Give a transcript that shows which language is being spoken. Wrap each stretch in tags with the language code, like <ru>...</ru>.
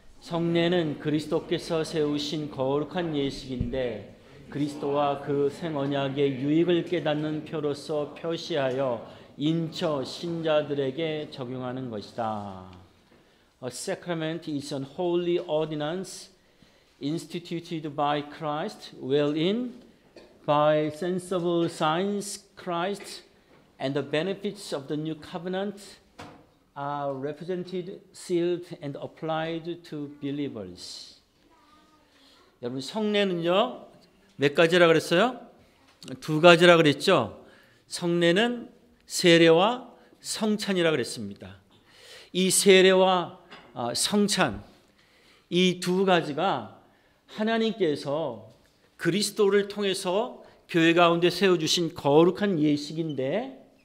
<ko>성례는 그리스도께서 세우신 거룩한 예식인데 그리스도와 그 생언약의 유익을 깨닫는 표로서 표시하여 인처 신자들에게 적용하는 것이다.</ko> <en>A sacrament is an holy ordinance instituted by Christ, wherein by sensible signs Christ and the benefits of the new covenant are represented, sealed, and applied to believers.</en> <ko>여러분, 성례는요, 몇 가지라 그랬어요? 두 가지라 그랬죠. 성례는 세례와 성찬이라 그랬습니다. 이 세례와 성찬, 이 두 가지가 하나님께서 그리스도를 통해서 교회 가운데 세워주신 거룩한 예식인데,</ko>